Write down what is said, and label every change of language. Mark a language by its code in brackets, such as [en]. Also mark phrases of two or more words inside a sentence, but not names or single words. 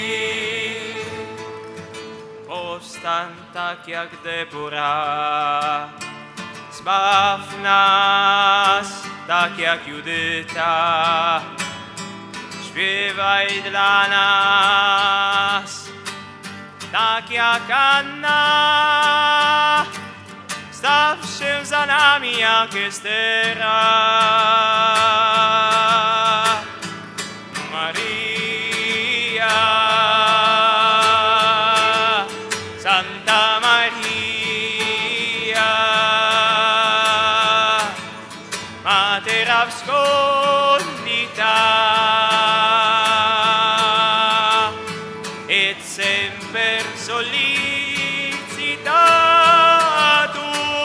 [pl] Powstań tak jak Debora, zbaw nas tak jak Judyta, śpiewaj dla nas tak jak Anna, staw się za nami jak Estera. [la] Maria, Santa Maria, Mater abscondita et semper sollicita tu,